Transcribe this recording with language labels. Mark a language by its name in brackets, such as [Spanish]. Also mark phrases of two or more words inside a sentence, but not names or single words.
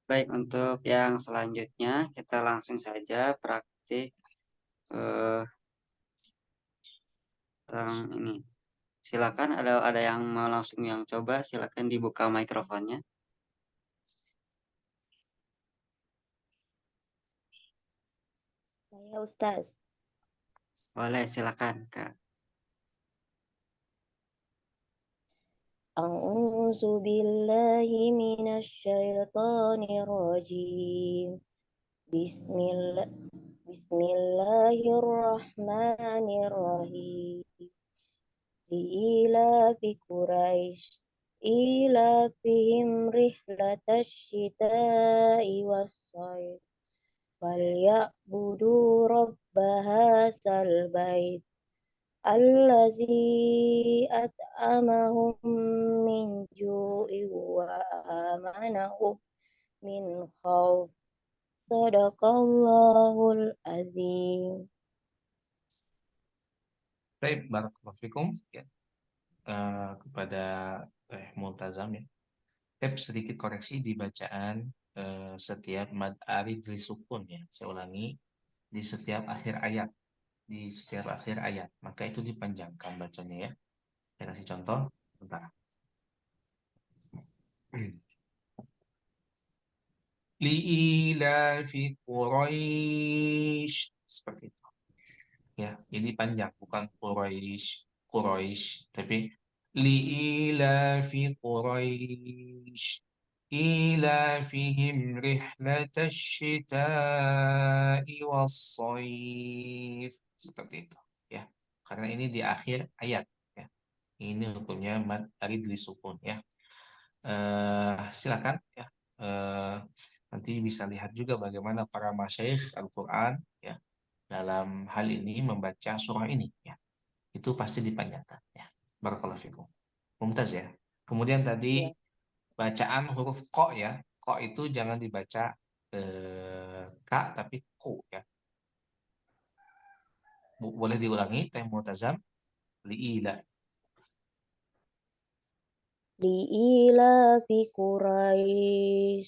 [Indonesian] Baik, untuk yang selanjutnya kita langsung saja praktik tentang ini. Silakan ada yang mau langsung yang coba, silakan dibuka mikrofonnya. Saya Ustaz. Boleh, silakan, Kak. [Arabic] أعوذ بالله من الشيطان الرجيم. بسم الله الرحمن الرحيم. لإيلاف قريش إيلافهم رحلة الشتاء والصيف فليعبدوا رب هذا البيت الذي أطعمهم من جوع وآمنهم من خوف. صدق الله العظيم. [Indonesian] Baik, [Arabic] بارك الله فيكم [Indonesian] ya. Kepada Multazam ya. Sedikit koreksi di bacaan setiap [Arabic] مد عارض للسكون [Indonesian] ya. Saya ulangi, di setiap akhir ayat. Di setiap akhir ayat. Maka itu dipanjangkan bacanya ya. Saya kasih contoh. Bentar. [Arabic] لإيلاف قريش. [Indonesian] Seperti itu. Ya, ini panjang, bukan Quraisy, tapi [Arabic] لإيلاف قريش إيلافهم رحلة الشتاء والصيف. [Indonesian] Seperti itu, ya. Karena ini di akhir ayat, ya. Ini hukumnya [Arabic] مد عارض للسكون, [Indonesian] ya. Silakan, ya. Nanti bisa lihat juga bagaimana para masyayikh Al-Qur'an, ya, dalam hal ini membaca surah ini ya. Itu pasti dipanjangkan ya. [Arabic] بارك الله فيكم. [Indonesian] Mumtaz ya. Kemudian tadi Ya. bacaan huruf ko ya. Ko itu jangan dibaca ka tapi ku ya. Boleh diulangi Teh Mu'tazam. [Arabic] Liila. لإيلاف قريش.